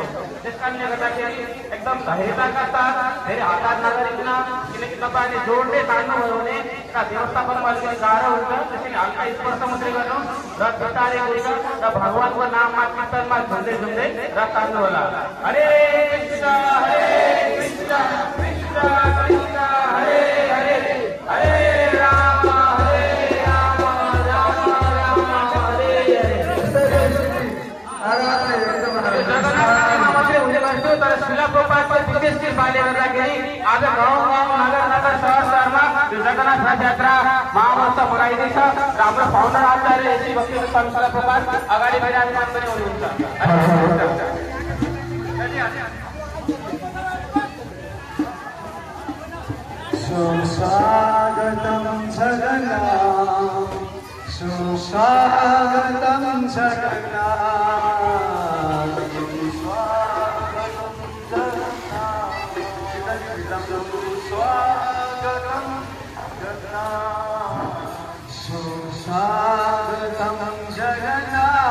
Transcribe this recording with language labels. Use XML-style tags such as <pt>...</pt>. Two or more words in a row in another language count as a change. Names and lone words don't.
<ne>त्यस कारणले गर्दाखेरि एकदम धैर्यताका साथ धेरै हतार नगरिकन, किनकि तपाईँले जोडले तान्नुभयो भने यसका व्यवस्थापनमा अलिकति गाह्रो हुन्छ। त्यसैले हल्का स्पर्श मात्रै गर्नु र बिस्तारै गएर र भगवानको नाममा कीर्तनमा झुन्दै झुन्दै र तान्नु होला।</ne> <sa>हरे कृष्ण हरे कृष्ण कृष्ण कृष्ण हरे हरे हरे राम हरे राम राम राम हरे हरे।</sa> <ne>जगन्नाथमा मात्रै हुने गर्थ्यो, तर शिलाप्रपातको विशेष कृपाले गर्दाखेरि आज गाउँ गाउँ नगर नगर सहर सहरमा यो जगन्नाथ रथ यात्रा महामहोत्सव मनाइँदैछ र हाम्रो फाउन्डर आचार्य श्री भक्ति स्वामी शिलाप्रपात अगाडि विराजमान पनि हुनुहुन्छ।</ne> <sa>सुस्वागतं जगन्नाथ सुस्वागतं जगन्नाथ सुस्वागतं जगन्नाथ सुस्वागतं जगन्नाथ सुस्वागतं जगन्नाथ</sa>